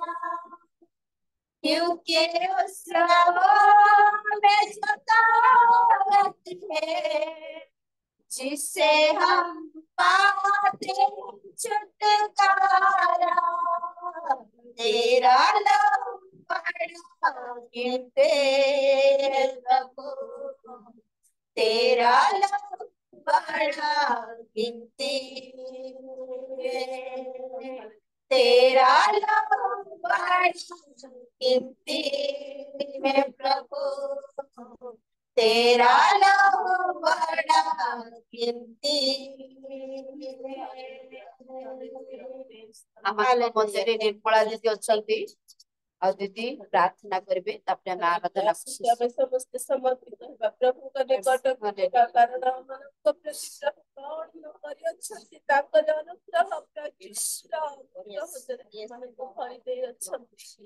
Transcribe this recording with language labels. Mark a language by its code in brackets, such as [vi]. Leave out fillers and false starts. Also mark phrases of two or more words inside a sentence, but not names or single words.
[hi] क्योंकि उस लहू में जो ताकत है जिसे हम पाते हैं छुटकारा, तेरा लहू बड़ा कीमती है प्रभु, तेरा लहू बड़ा कीमती है, तेरा लहू बड़ा कीमती है प्रभु, तेरा लहू बड़ा कीमती [or] ଆମ ମଧ୍ୟରେ ନିର୍ମଳା ଦିଦି ଅଛନ୍ତି ଆଉ ଦିଦି ପ୍ରାର୍ଥନା କରିବେ ତାପରେ ଆମେ ଆରାଧନା ଆମେ ସମସ୍ତେ ସମର୍ପିତ ହେବା ପ୍ରଭୁଙ୍କ ନିକଟକୁ ଯିବା କାରଣ ଆମମାନଙ୍କ ପ୍ରତି ପ୍ରଭୁ କଣ ନ କରିଅଛନ୍ତି ତାଙ୍କର ଅନୁଗ୍ରହ ପ୍ରଚୁର ଆମମାନଙ୍କୁ ଭରି ଦେଇ ଅଛନ୍ତି।